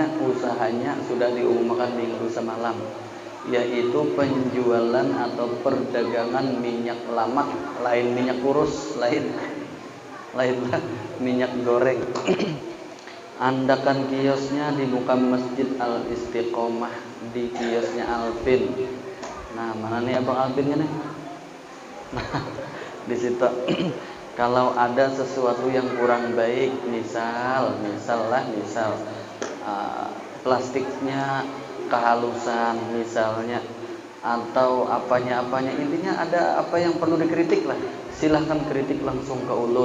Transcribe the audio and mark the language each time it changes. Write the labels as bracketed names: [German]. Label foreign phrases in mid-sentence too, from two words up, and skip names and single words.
[Indonesian] Usahanya sudah diumumkan minggu semalam, yaitu penjualan atau perdagangan minyak lamak, lain minyak kurus, lainlah minyak goreng. [Banjar] Andakan kiosnya di muka Masjid Al Istiqomah, di kiosnya Alvin. [Indonesian] Nah, mana nih Abang Alvin nih? Nah, di situ kalau ada sesuatu yang kurang baik, misal plastiknya kehalusan misalnya, atau apanya intinya ada apa yang perlu dikritik lah, silahkan kritik langsung ke ulun.